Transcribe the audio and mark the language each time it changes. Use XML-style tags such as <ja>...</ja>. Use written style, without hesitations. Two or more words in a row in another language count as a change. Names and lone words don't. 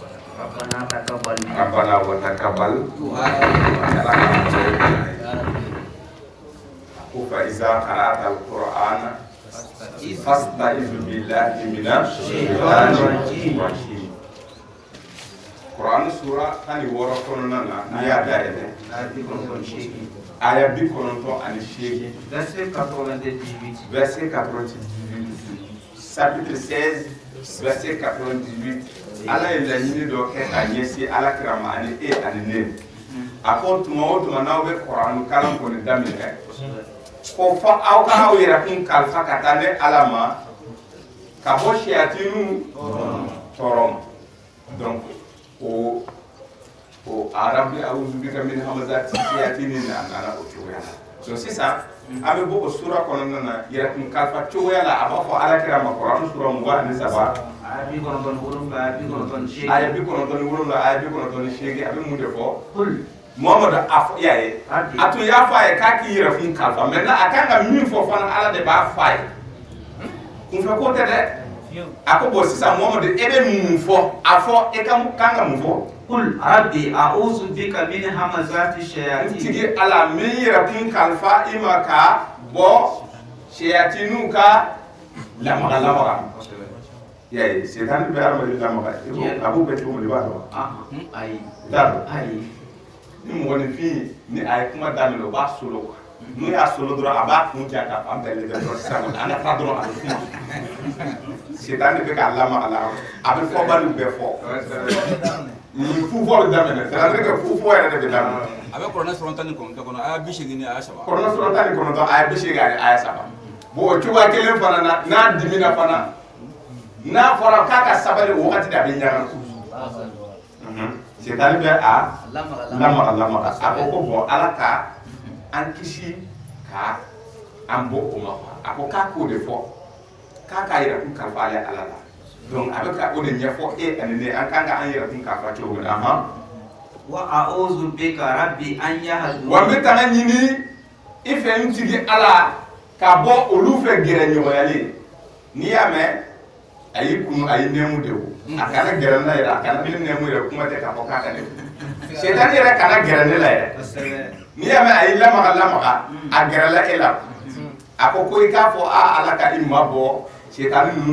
<ar>ربنا وتقبل فإذا قرأت القرآن فاستعذ بالله من الشيطان الرجيم.</ar> <bm>Quran sura tani woro kɔnɔna na n'i y'a dayɛlɛ aya 98 verset 98 verset 98 chapitre 16 verset 98 ala ye laɲini dɔ kɛ ka ɲɛsin alakira ma ani e ani ne a ko tuma o tuma n'aw bɛ Quran kalan kɔni daminɛ ko fɔ aw ka aw yɛrɛ kun kalifa ka taa ne ala ma ka bɔ siyatinu tɔɔrɔ ma donc o arabi</bm> <ar>أعوذ بك من همزات الشياطين</ar> <bm>na nana o cogoya la donc sisan an bɛ bɔ o sura kɔnɔna na yɛrɛ kun kalifa cogoya la a b'a fɔ alakira ma Quran sura 23 aya 97 aya 98 a bɛ mun de fɔ Muhammadu a fɔ y'a ye a tun y'a fɔ a ye k'a k'i yɛrɛ kun kalifa maintenant a kan ka min fɔ fana ala de b'a fɔ a ye kunfɛ ko tɛ dɛ a ko bon sisan Muhammadu e bɛ mun fɔ a fɔ e kan ka mun fɔ</bm> <ar>قل رب أعوذ بك من همزات الشياطين</ar> <bm>tigi ala min yɛrɛ kun kalifa i ma ka bɔ shayatinu ka lamaga y'a ye setan bɛ adamaden lamaga a b'o bɛ cogo min i b'a dɔn ayi ayi ni mɔgɔninfin ni a ye kuma daminɛ o b'a solo quoi n'o y'a solo dɔrɔn a b'a kun ja ka fan bɛɛ lajɛ dɔrɔn sisan an ka taa dɔrɔn a bɛ kuma setan de bɛ k'a lamaga la a bɛ fɔbaliw bɛɛ fɔ fufɔli daminɛ</bm> <fr>c'est-à-dire que</fr> <bm>fufɔ yɛrɛ de bɛ daminɛ a bɛ Kuranɛ sura 19 kɔnɔ aya 80 ni aya 3 Kuranɛ sura 19 aya 80 ani aya 3 bon o cogoya kelen fana na n'a dimina fana n'a fɔra k'a ka sabali o wagati de a bɛ ɲaga setan bɛ a lamaga a ko ko bon ala ka an kisi ka an bɔ o ma a ko k'a k'o de fɔ k'a k'a yɛrɛ kun kalifa ale ala la donc a bɛ ka o de ɲɛfɔ e ani ne an kan ka an yɛrɛ kun kalifa cogo min na</bm> <ar>وأعوذ بك رب أن يحضرون</ar> <bm>wa n bɛ taga ɲini i fɛ n tigi ala ka bɔ olu fɛ gɛrɛɲɔgɔnyali n'i y'a mɛn a y'i kunu a y'i nɛmu de o a kana gɛrɛ ne yɛrɛ a kana ne nɛmu yɛrɛ kuma tɛ k'a fɔ k'a ka ne setan yɛrɛ kana gɛrɛ ne la yɛrɛ n'i y'a mɛn a y'i lamaga a gɛrɛla e la a ko i k'a fɔ ala ka i ma bɔ setan ninnu</bm>